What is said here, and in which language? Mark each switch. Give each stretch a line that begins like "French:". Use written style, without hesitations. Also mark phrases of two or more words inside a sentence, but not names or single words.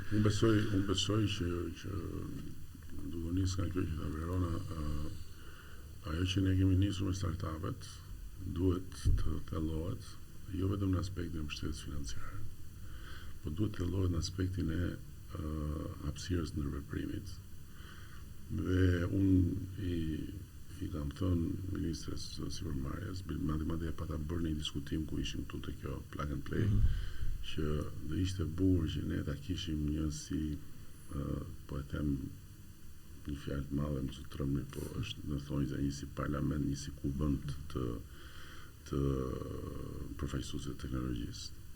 Albanian: Unë besoj që duke nisë nga kjo që ta Verona, ajo që ne kemi nisur me startupet duhet të thellohet jo vetëm në aspektin e mbështetjes financiare, por duhet të thellohet në aspektin e hapësirës ndërveprimit. Dhe unë i kam thënë ministres sipërmarrjes, madje pata bërë një diskutim ku ishim këtu te kjo
English: plug and play,
Albanian: që do ishte bukur që ne ta kishim një si po e them një fjalë të madhe më së trëmri, po është në thonjza një si parlament, një si kuvend të përfaqësuesve të teknologjisë.